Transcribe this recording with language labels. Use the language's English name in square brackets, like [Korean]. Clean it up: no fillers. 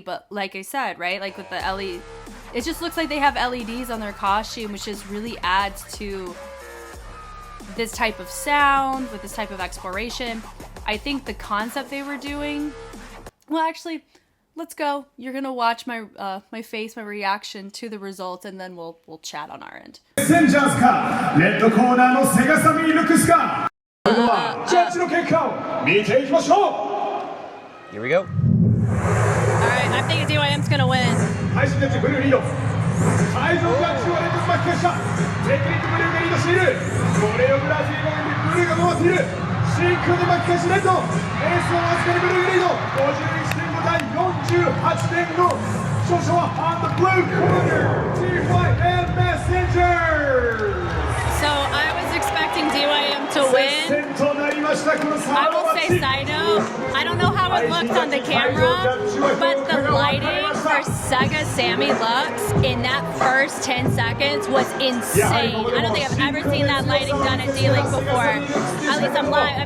[English] But like I said, right, like with the LED, it just looks like they have LEDs on their costume, which just really adds to this type of sound, with this type of exploration. I think the concept they were doing, well, actually, let's go. You're gonna watch my my face, my reaction to the results, and then we'll chat on our end. [Japanese] Messengers かレッドコーナーのセガサミールクスかそれではジャッジの結果を見ていきましょう [English] Here we go. Alright, I'm thinking DYM's gonna win. [Japanese] 配信ジャッジブルーリード会場ジャッジは連続巻き返したテクニックブルーがリードしているコレオグラフィーがブルーが回っているシンクロで巻き返しレッドエースをわずかにブルーがリード51.5対48点の勝者は [English] on the blue corner [Japanese] DYM Messengers. [English] So I was expecting DYM to win. I will say side note, I don't know how it looked on the camera, but the lighting for Sega Sammy Lux in that first 10 seconds was insane. I don't think I've ever seen that lighting done at D.League before. At least I'm live.